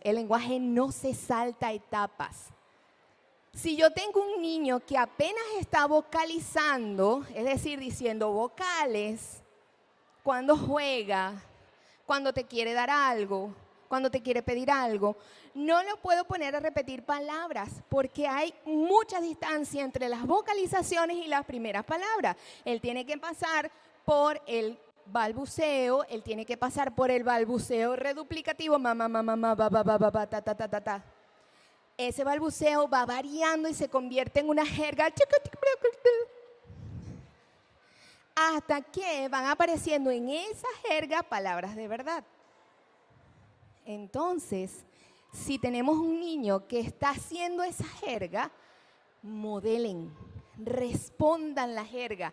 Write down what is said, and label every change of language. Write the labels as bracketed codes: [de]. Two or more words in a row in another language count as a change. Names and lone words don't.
[es] El lenguaje no se salta etapas. Si yo tengo un niño que apenas está vocalizando, es decir, diciendo vocales, cuando juega, cuando te quiere dar algo, cuando te quiere pedir algo, no lo puedo poner a repetir palabras porque hay mucha distancia entre las vocalizaciones y las primeras palabras. Él tiene que pasar por el balbuceo, él tiene que pasar por el balbuceo reduplicativo, mamá, mamá, mamá, ba, ba, ba, ba, ba, ta, ta, ta, ta, ta. Ese balbuceo va variando y se convierte en una jerga hasta que van apareciendo en esa jerga palabras de verdad. Entonces, si tenemos un niño que está haciendo esa jerga, modelen, respondan la jerga.